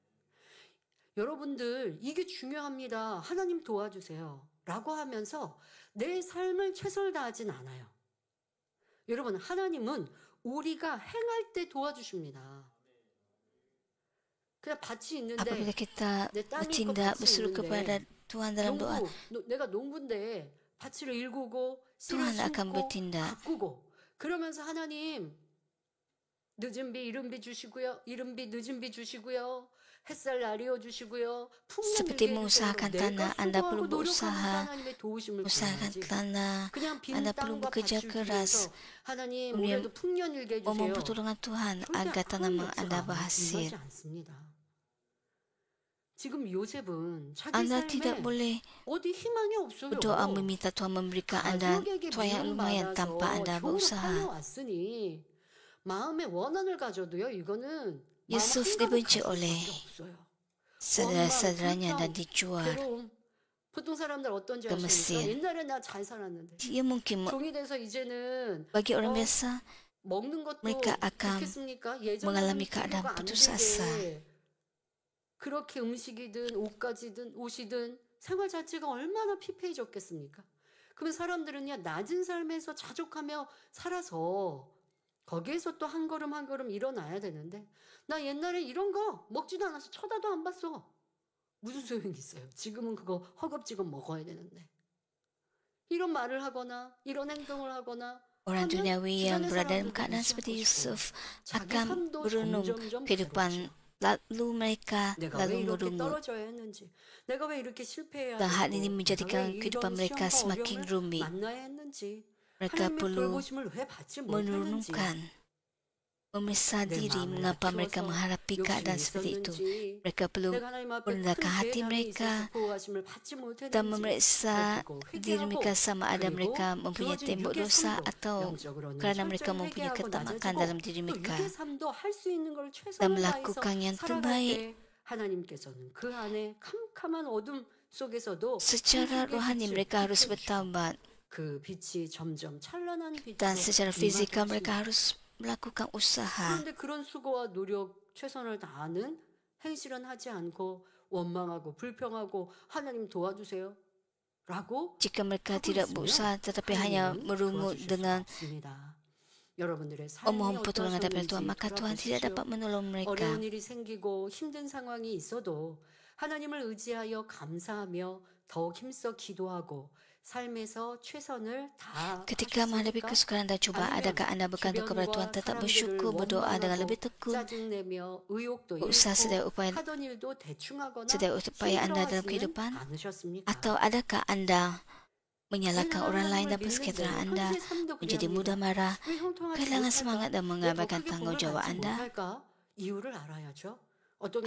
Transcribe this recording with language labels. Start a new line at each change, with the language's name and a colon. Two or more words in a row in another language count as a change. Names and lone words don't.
Korean: 여러분들, 이게 중요합니다. 하나님 도와주세요. 라고 하면서 내 삶을 최선을 다하진 않아요. 여러분, 하나님은 우리가 행할 때 도와주십니다. 그냥 밭이 있는데
Malay: Apabila kita
Korean: 내 땅이 있고
Malay: bertindak
Korean: 밭이
Malay: berseru kepada
Korean: 있는데
Malay: Tuhan dalam doa,
Korean: 내가 농부인데 밭을 일구고 씨를
Malay: Tuhan akan
Korean: 심고
Malay: bertindak.
Korean: 가꾸고 그러면서 하나님 늦은 비 이른 비 주시고요. 이른 비 늦은 비 주시고요. 햇살 나리워 주시고요. 풍년
Malay: Seperti
Korean: 일게
Malay: mengusahakan
Korean: 해주세요.
Malay: tanah,
Korean: 내가
Malay: Anda
Korean: 수고하고
Malay: perlu
Korean: 노력하면서
Malay: berusaha,
Korean: 하나님의 도우심을
Malay: usahakan
Korean: 구해야지.
Malay: tanah,
Korean: 그냥 빈
Malay: Anda perlu
Korean: 땅과
Malay: bekerja
Korean: 밭을
Malay: keras,
Korean: 주면서 하나님
Malay: kemudian
Korean: 올해도 풍년 일게 해주세요.
Malay: memohon pertolongan Tuhan agar tanaman Anda berhasil.
Korean: 임하지 않습니다. 지금 요셉은 자기
Malay: Anda tidak
Korean: 삶에
Malay: boleh
Korean: 어디 희망이 없어요.
Malay: berdoa meminta Tuhan memberikan Anda
Korean: 가족에게
Malay: Tuhan yang lumayan
Korean: 미움받아서
Malay: tanpa Anda
Korean: 겨우를
Malay: berusaha.
Korean: 살려왔으니 마음의 원한을 가져도요. 이거는
Malay: Yusuf
Korean: 마음
Malay: dibenci
Korean: 한가득
Malay: oleh
Korean: 가질 수밖에 없어요.
Malay: saudara-saudaranya dan
Korean: 원망,
Malay: dijual
Korean: 괴로움. 보통 사람들 어떤지
Malay: ke
Korean: 아십니까?
Malay: Mesir.
Korean: 옛날에 나 잘 살았는데
Malay: Dia mungkin
Korean: 종이 돼서 이제는
Malay: bagi orang biasa
Korean: 먹는 것도
Malay: mereka akan
Korean: 좋겠습니까? 예전에는
Malay: mengalami keadaan
Korean: 비교가 안
Malay: putus asa.
Korean: 되게 그렇게 음식이든 옷가지든 옷이든 생활 자체가 얼마나 피폐해졌겠습니까? 그러면 사람들은요 낮은 삶에서 자족하며 살아서 거기에서 또 한 걸음 한 걸음 일어나야 되는데 나 옛날에 이런 거 먹지도 않아서 쳐다도 안 봤어. 무슨 소용이 있어요? 지금은 그거 허겁지겁 먹어야 되는데 이런 말을 하거나 이런 행동을 하거나
Malay: Orang
Korean: 하면
Malay: duniawi yang
Korean: 주변의
Malay: berada dalam
Korean: 사람들도
Malay: keadaan
Korean: 무시할
Malay: seperti
Korean: 것이고
Malay: Yusuf
Korean: 자기
Malay: akan
Korean: 삶도
Malay: berenung
Korean: 점점점
Malay: kehidupan
Korean: 괴롭죠.
Malay: lalu mereka
Korean: 내가
Malay: lalu
Korean: 왜 이렇게
Malay: merungut
Korean: 떨어져야 했는지, 내가 왜 이렇게 실패해야
Malay: dan hal ini
Korean: 되고,
Malay: menjadikan
Korean: 내가 왜
Malay: kehidupan
Korean: 이런
Malay: mereka
Korean: 시험과
Malay: semakin
Korean: 어려움을
Malay: rumit.
Korean: 만나야 했는지,
Malay: Mereka
Korean: 하나님의
Malay: perlu
Korean: 돌보심을 왜 받지 못했는지,
Malay: merenungkan, memeriksa
Korean: 내
Malay: diri
Korean: 마음을
Malay: mengapa mereka
Korean: 낮추어서
Malay: menghadapi
Korean: 욕심이
Malay: keadaan seperti itu.
Korean: 있었는지,
Malay: Mereka perlu
Korean: 내가 하나님 앞에 큰
Malay: merendahkan hati
Korean: 죄담이
Malay: mereka
Korean: 있어서 보호하심을 받지
Malay: dan
Korean: 못했는지
Malay: memeriksa
Korean: 살피고
Malay: diri
Korean: 회개하고
Malay: mereka sama ada
Korean: 그리고
Malay: mereka mempunyai
Korean: 주어진
Malay: tembok
Korean: 육의
Malay: dosa
Korean: 삶도
Malay: atau
Korean: 영적으로는
Malay: kerana mereka
Korean: 철저히
Malay: mempunyai
Korean: 회개하고
Malay: ketamakan
Korean: 낮아지고
Malay: dalam diri
Korean: 또
Malay: mereka
Korean: 육의 삶도 할 수 있는 걸
Malay: dan
Korean: 최선을 다해서
Malay: melakukan yang
Korean: 살아갈
Malay: terbaik.
Korean: 때 하나님께서는 그 안에 캄캄한 어둠 속에서도
Malay: Secara
Korean: 천국의
Malay: rohani
Korean: 빛을
Malay: mereka harus
Korean: 비춰주시고
Malay: bertaubat
Korean: 그 빛이 점점 찬란한
Malay: dan
Korean: 빛으로
Malay: secara
Korean: 임하게
Malay: fizikal
Korean: 하십니다.
Malay: mereka harus melakukan usaha.
Korean: 그런데 그런 수고와 노력, 최선을 다하는 행실은 하지 않고 원망하고 불평하고 하나님 도와주세요. 라고
Malay: Jika mereka
Korean: 하고
Malay: tidak
Korean: 있으면
Malay: berusaha tetapi hanya
Korean: 하나님은
Malay: merungut
Korean: 도와주실 수가
Malay: dengan
Korean: 없습니다. 여러분들의 삶이
Malay: memohon pertolongan daripada Tuhan,
Korean: 어떠하셨는지
Malay: maka Tuhan tidak
Korean: 돌아보십시오.
Malay: dapat menolong mereka.
Korean: 어려운 일이 생기고 힘든 상황이 있어도 하나님을 의지하여 감사하며 더욱 힘써 기도하고 삶에서 최선을
Malay: Ketika menghadapi
Korean: 다하셨습니까?
Malay: kesukaran dan cubaan,
Korean: 아니면
Malay: adakah anda bergantung kepada Tuhan,
Korean: 주변과
Malay: tetap
Korean: 사람들을
Malay: bersyukur, berdoa dengan
Korean: 원망하고
Malay: lebih tekun,
Korean: 짜증내며 의욕도
Malay: berusaha sedaya
Korean: 잃고
Malay: upaya
Korean: 하던 일도 대충 하거나
Malay: anda dalam
Korean: 힘들어하지는
Malay: kehidupan?
Korean: 않으셨습니까?
Malay: Atau adakah anda menyalahkan
Korean: 왜
Malay: orang lain
Korean: 하나님을
Malay: dalam persekitaran
Korean: 믿는데
Malay: anda,
Korean: 현재 삶도
Malay: menjadi
Korean: 그래야
Malay: mudah
Korean: 합니다.
Malay: marah,
Korean: 왜 형통하지
Malay: kehilangan
Korean: 못할까?
Malay: semangat dan
Korean: 왜 더
Malay: mengabaikan
Korean: 크게
Malay: tanggung
Korean: 복을
Malay: jawab
Korean: 받지
Malay: anda?
Korean: 못할까? 이유를 알아야죠. 어떤